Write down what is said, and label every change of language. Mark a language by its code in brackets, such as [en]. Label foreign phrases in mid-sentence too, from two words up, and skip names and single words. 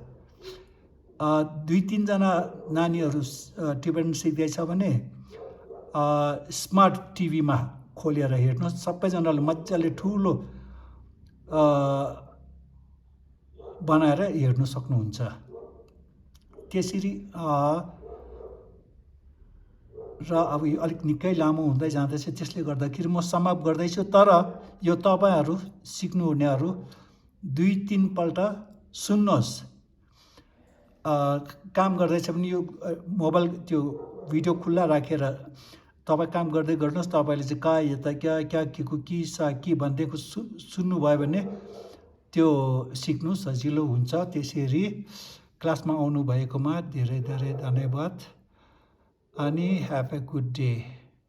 [ne] 2-3 जना नानीहरु टिबेटन सिक्दैछ भने स्मार्ट टिभी मा खोलेर हेर्नुस् सबैजनाले मज्जाले ठूलो बनाएर हेर्न सक्नुहुन्छ त्यसरी र अब यो अलिक निकै लामो हुँदै जाँदैछ त्यसले गर्दाखेरि म समाप्त गर्दैछु तर यो तपाईहरु सिक्नु हुनेहरु 2-3 पल्ट सुन्नुहोस् काम गर्दैछ भने यो मोबाइल त्यो भिडियो खुल्ला राखेर तपाई काम गर्दै गर्नुस् तपाईले चाहिँ का यता क्या किकु की सा की भन्दैको सुन्नु भयो भने त्यो सिक्नु सजिलो हुन्छ त्यसरी क्लासमा आउनु भएकोमा धेरै धेरै धन्यवाद अनि [en] have a good day